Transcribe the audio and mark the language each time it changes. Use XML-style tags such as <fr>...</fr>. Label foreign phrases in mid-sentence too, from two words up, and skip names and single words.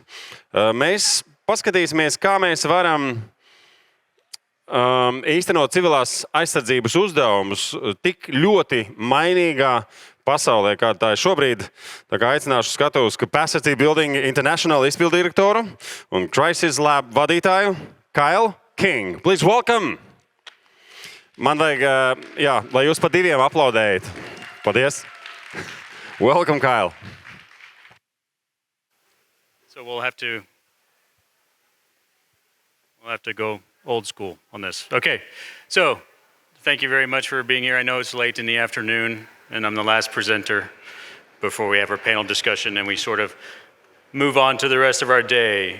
<lv>Mēs paskatīsimies, kā mēs varam īstenot civilās aizsardzības uzdevumus tik ļoti mainīgā pasaulē, kā tā ir šobrīd. Tā kā aicināšu skatuves Capacity Building International izpildirektoru un Crisis Lab vadītāju Kyle King.</lv> <en>Please welcome!</en> <lv>Man vajag, lai jūs pa diviem aplaudējat. Paldies!</lv> <en>Welcome, Kyle! So we'll have to go old school on this. Okay, so thank you very much for being here. I know it's late in the afternoon, and I'm the last presenter before we have our panel discussion, and we sort of move on to the rest of our day.</en>